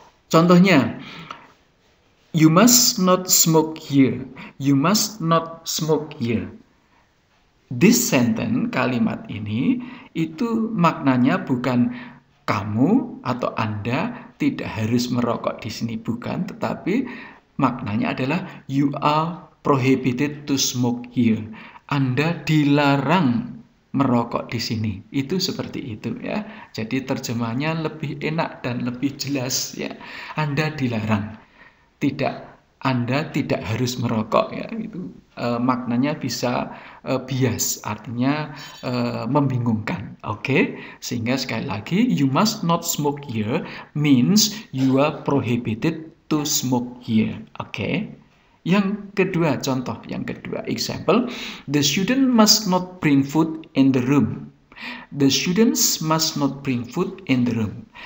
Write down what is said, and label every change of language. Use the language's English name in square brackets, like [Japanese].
[Indonesian] Contohnya, [English] you must not smoke here. You must not smoke here. This sentence, [Indonesian] kalimat ini, itu maknanya bukan kamu atau Anda tidak harus merokok di sini, bukan, tetapi maknanya adalah [English] you are prohibited to smoke here. [Indonesian] Anda dilarang merokok di sini. Itu seperti itu ya. Jadi terjemahnya lebih enak dan lebih jelas ya. Anda dilarang. Anda tidak harus merokok ya. Itu maknanya bisa bias, artinya membingungkan. Oke? Sehingga sekali lagi, [English] you must not smoke here means you are prohibited to smoke here. Oke? [Indonesian] Yang kedua, contoh yang kedua, [English] example, the student must not bring food in the room. The students must not bring food in the room.